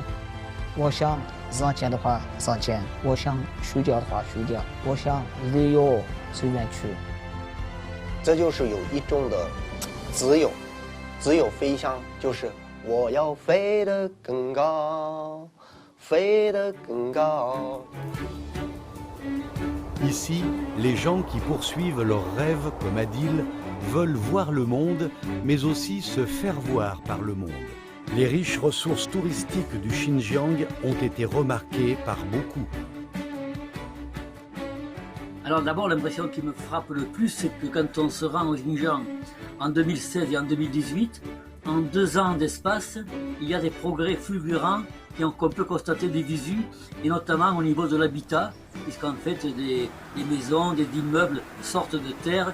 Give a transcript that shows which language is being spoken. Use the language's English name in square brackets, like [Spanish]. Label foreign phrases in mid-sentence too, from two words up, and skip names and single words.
[Chinese] 我想挣钱的话挣钱，我想睡觉的话睡觉，我想旅游随便去。这就是有一种的自由，自由飞翔，就是我要飞得更高，飞得更高。 [French] Ici, les gens qui poursuivent leurs rêves comme Adil veulent voir le monde, mais aussi se faire voir par le monde. Les riches ressources touristiques du Xinjiang ont été remarquées par beaucoup. Alors d'abord, l'impression qui me frappe le plus, c'est que quand on se rend au Xinjiang en 2016 et en 2018, en 2 ans d'espace, il y a des progrès fulgurants qu'on peut constater des visu, et notamment au niveau de l'habitat, puisqu'en fait des maisons, des immeubles sortent de terre.